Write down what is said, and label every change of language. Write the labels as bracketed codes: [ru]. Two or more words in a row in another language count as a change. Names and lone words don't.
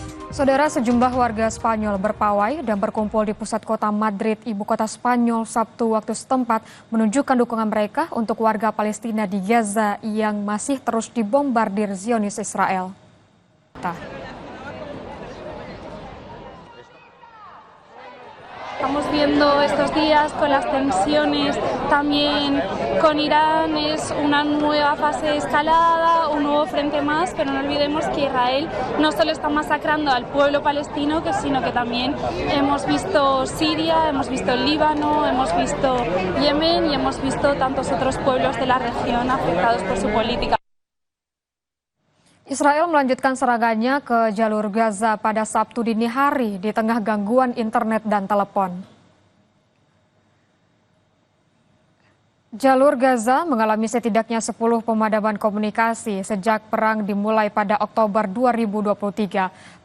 [id] Saudara, sejumlah warga Spanyol berpawai dan berkumpul di pusat kota Madrid, ibu kota Spanyol, Sabtu waktu setempat menunjukkan dukungan mereka untuk warga Palestina di Gaza yang masih terus dibombardir Zionis Israel. [es] Estamos viendo estos días con las tensiones también con Irán, es una nueva fase de escalada, un nuevo frente más, pero no olvidemos que Israel no solo está masacrando al pueblo palestino, sino que también hemos visto Siria, hemos visto el Líbano, hemos visto Yemen y hemos visto tantos otros pueblos de la región afectados por su política. [id] Israel melanjutkan serangannya ke jalur Gaza pada Sabtu dini hari di tengah gangguan internet dan telepon. Jalur Gaza mengalami setidaknya 10 pemadaman komunikasi sejak perang dimulai pada Oktober 2023.